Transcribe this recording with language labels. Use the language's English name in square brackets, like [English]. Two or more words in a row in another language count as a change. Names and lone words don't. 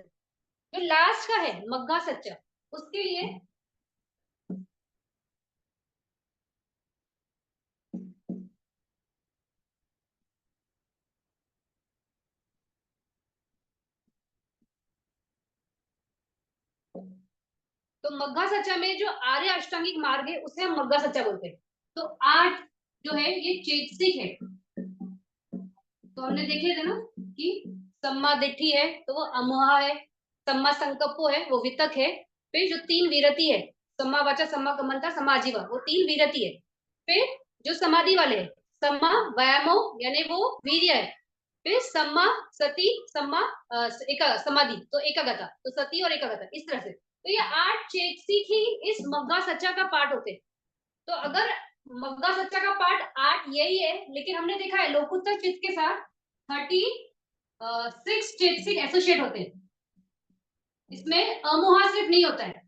[Hindi] जो लास्ट का है [Pali] मग्गा सच्चा, [Hindi] उसके लिए तो [Pali] मग्गा सच्चा [Hindi] में जो आर्य अष्टांगिक मार्ग है उसे हम [Pali] मग्गा सच्चा [Hindi] बोलते हैं। तो 8 जो है ये चेतसिक है। तो हमने देखे थे ना कि [Pali] सम्मा दिट्ठी [Hindi] है तो वो अमोहा है, [Pali] सम्मा संकप्पो [Hindi] है वो वितक है। फिर जो 3 विरति है, [Pali] सम्मा वाचा सम्मा कमंता सम्मा आजीवा, [Hindi] वो 3 विरति है। फिर जो समाधि वाले है, [Pali] सम्मा व्यायामो [Hindi] यानी वो वीर्य है। फिर [Pali] सम्मा सती सम्मा [Hindi] एक समाधि तो एकाग्रता, तो सती और एकाग्रता इस तरह से। तो ये 8 चेतसिक ही इस [Pali] मग्गा सच्चा [Hindi] का पार्ट होते हैं। तो अगर [Pali] मग्गा सच्चा [Hindi] का पार्ट 8 यही है, लेकिन हमने देखा है [Pali] लोकुत्तर चित्त [Hindi] के साथ 36 चेतसिक एसोसिएट होते हैं, इसमें अमोहा सिर्फ नहीं होता है।